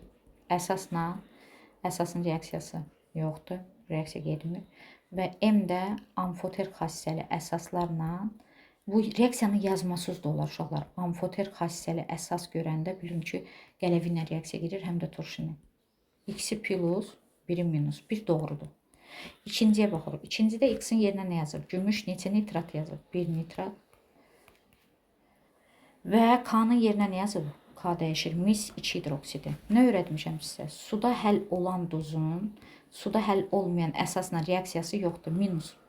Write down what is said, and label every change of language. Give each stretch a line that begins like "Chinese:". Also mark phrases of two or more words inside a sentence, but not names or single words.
Azerbaijani: Əsasla əsasın reaksiyası yoxdur. Reaksiya getmir. Və M də amfoter xassəli əsaslarla bu reaksiyanın yazmasız da olar uşaqlar. Amfoter xassəli əsas görəndə bilin ki, qələvi ilə reaksiya gedir, həm də turşu ilə. X-i plus, 1-i minus. 1 doğrudur. İkinciyə baxırıq. İkincidə X-in yerinə nə yazıb? Gümüş neçə nitrat yazıb? 1 nitrat. Və K-nın yerinə nə yazıb? K dəyişir. Mis 2 hidroksidi. Nə öyrətmişəm sizə? Suda həll olan duzun, suda həll olmayan əsasla reaksiyası yoxdur.